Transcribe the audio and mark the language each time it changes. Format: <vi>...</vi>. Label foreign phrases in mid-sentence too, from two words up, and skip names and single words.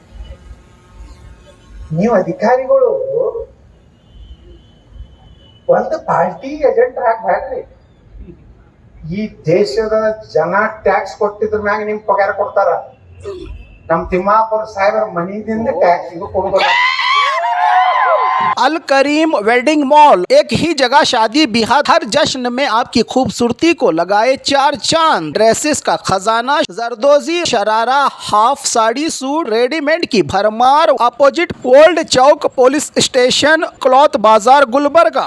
<kn>ನೀವು ಅಧಿಕಾರಿಗಳು ಒಂದು ಪಾರ್ಟಿ ಏಜೆಂಟ್ ಹಾಕ್ಬೇಡ್ರಿ ಈ ದೇಶದ ಜನ ಟ್ಯಾಕ್ಸ್ ಕೊಟ್ಟಿದ್ರ ಮ್ಯಾಗ ನಿಮ್ ಪಗಾರ ಕೊಡ್ತಾರ ನಮ್ ತಿಮ್ಮಾಪುರ ಸಾಹೇಬರ ಮನಿದಿಂದ ಟ್ಯಾಕ್ಸ್ ಇದು ಕೊಡ್ಬೋದು</kn> <hi>अल करीम वेडिंग मॉल एक ही जगह शादी ब्याह हर जश्न में आपकी खूबसूरती को लगाए 4 चांद ड्रेसेस का खजाना जरदोजी शरारा हाफ साड़ी सूट रेडीमेड की भरमार अपोजिट ओल्ड चौक पुलिस स्टेशन क्लॉथ बाजार गुलबर्गा।</hi>